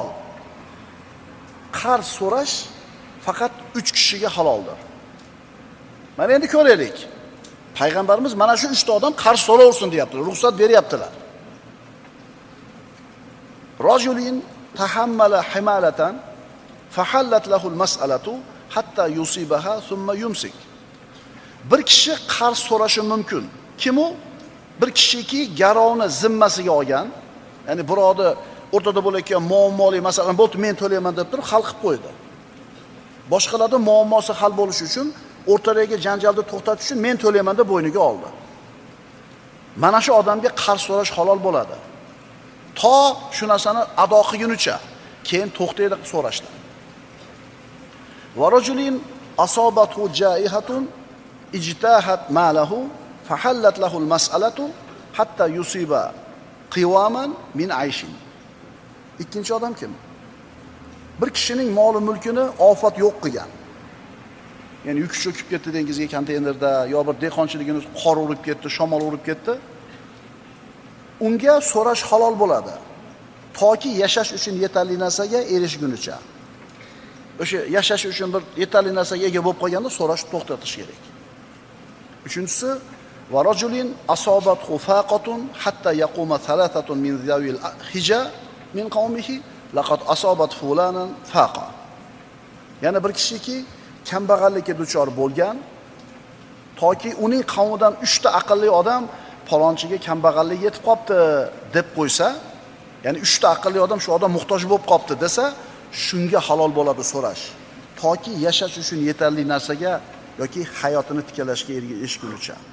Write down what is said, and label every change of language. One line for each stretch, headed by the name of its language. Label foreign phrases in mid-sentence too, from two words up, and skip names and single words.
Uzbek: Qarz so'rash faqat 3 kishiga haloldir. Mana endi ko'raylik. Payg'ambarimiz mana shu 3 ta odam qarz so'raversin deyaptilar, ruxsat beryaptilar.
Arabic: رجل تحمل حمالة فحلت له المسألة حتى يصيبها ثم يمسك.
Uzbek: Bir kishi qarz so'rashi mumkin. Kim u? Bir kishiki garovni zimmasiga olgan, ya'ni birovni o'rtada bo'layotgan muammoli masalan bo'ldi men to'layman deb turib hal qilib qo'ydi. Boshqalarning muammosi hal bo'lishi uchun, o'rtadagi janjalni to'xtatish uchun men to'layman deb bo'yniga oldi. Mana shu odamga qarz so'rash halol bo'ladi. To shu narsani ado qilgunicha, keyin to'xtaydi so'rashdan.
Arabic: ورجل أصابته جائحة اجتاحت ماله فحلت له المسألة حتى يصيب قواما من عيش.
Uzbek: Ikkinchi odam kim? Bir kishining moli mulkini ofat yo'q qilgan. Ya'ni yuk cho'kib ketdi dengizga konteynerda, yo bir dehqonchiligini qor urib ketdi, shamol urib ketdi. Unga so'rash halol bo'ladi. Toki yashash uchun yetarli narsaga erishgunicha. O'sha yashash uchun bir yetarli narsaga ega bo'lib qolganda so'rash to'xtatish kerak.
Arabic: Uchinchisi ورجل أصابته فاقة حتى يقوم ثلاثة من ذوي الحجى من قومه لقد أصابت فلانا فاقة.
Uzbek: Yana bir kishiki kambag'allikka duchor bo'lgan, toki uning qavmidan 3 ta aqlli odam falonchiga kambag'allik yetib qopti deb qo'ysa, ya'ni 3 ta aqlli odam shu odam muhtoj bo'lib qopti desa, shunga halol bo'ladi so'rash. Toki yashash uchun yetarli narsaga yoki hayotini tiklashga erishgunicha.